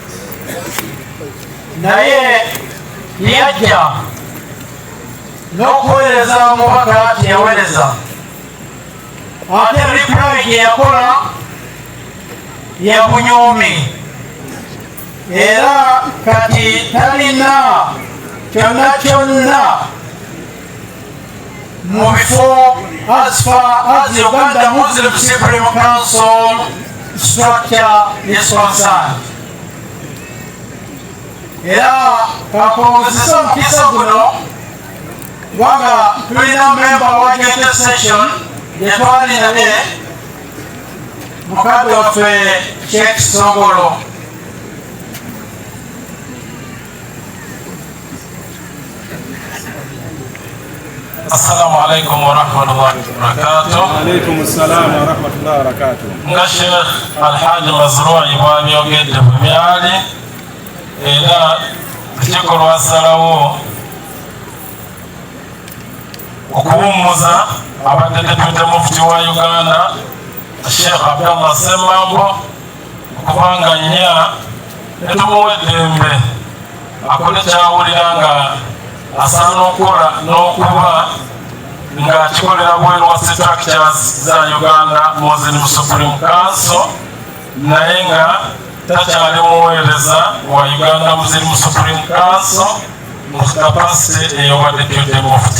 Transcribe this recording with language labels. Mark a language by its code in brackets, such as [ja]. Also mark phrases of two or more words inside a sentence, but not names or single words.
[lg] Naye yajja n'okuweereza omubaka teyaweereza, ate reply gye yakola ya bunyoomi, era kati talina kyonna kyonna mu bifo [en] as far as Uganda Muslim Supreme Council structure is concerned. [lg] Era kakongozesa omukisa guno kubanga tulina memba wa [en] joint session [lg] gye twali naye mukadde waffe Sheikh Songolo. [ar] السلام عليكم ورحمة الله وبركاته. عليكم السلام ورحمة الله وبركاته. [lg] Nga Sheikh Alhaji Mazrui bw'abyogedde bwe byali, era lukiiko lwasalawo okuwummuza abadde deputy mufti wa Uganda Sheikh Abdallah Semambo okubanga nnya netumuwa eddembe akole kyawulira nga asaana okukola n'okuba ng'akikolera bweru wa structures za Uganda Muslim Supreme Council, naye nga takyali muweereza wa Uganda Muslim Supreme Council mu capacity ey'obwa deputy mufti.